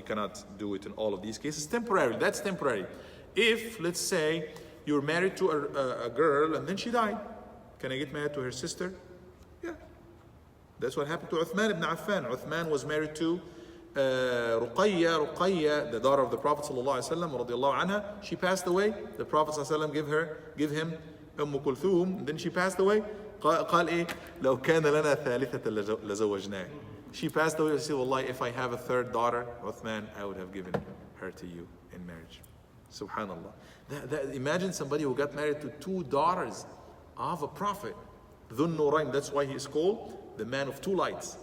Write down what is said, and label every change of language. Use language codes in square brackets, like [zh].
[en] You cannot do it in all of these cases. Temporary, that's temporary. If, let's say, you're married to a girl and then she died, can I get married to her sister? Yeah. That's what happened to Uthman ibn Affan. Uthman was married to Ruqayya, the daughter of the Prophet ﷺ, radiallahu anha. She passed away. The Prophet ﷺ give him Kulthum. Then she passed away. [ar] قال إيه لو كان لنا ثالثة لزوجناه. [en] She passed away. She said, Wallahi, if I have a third daughter, Uthman, I would have given her to you in marriage. Subhanallah. Imagine somebody who got married to two daughters of a prophet. Dhun Nurayn, that's why he is called the man of two lights.